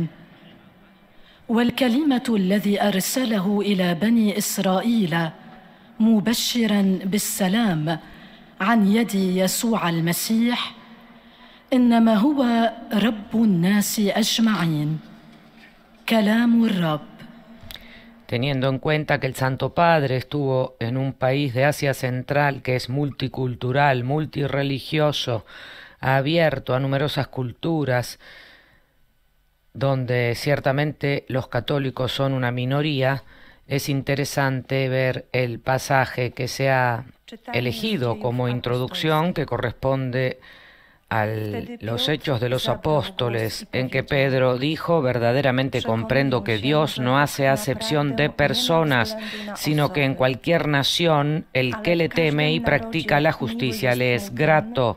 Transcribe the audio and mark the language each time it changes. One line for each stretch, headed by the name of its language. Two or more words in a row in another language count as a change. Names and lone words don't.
Arabic: والكلمة الذي أرسله إلى بني إسرائيل مبشرا بالسلام عن يد يسوع المسيح إنما هو رب الناس أجمعين. كلام الرب.
Spanish: Teniendo en cuenta que el Santo Padre estuvo en un país de Asia Central que es multicultural, multirreligioso, abierto a numerosas culturas, donde ciertamente los católicos son una minoría, es interesante ver el pasaje que se ha elegido como introducción, que corresponde a los Hechos de los Apóstoles, en que Pedro dijo: verdaderamente comprendo que Dios no hace acepción de personas, sino que en cualquier nación el que le teme y practica la justicia le es grato.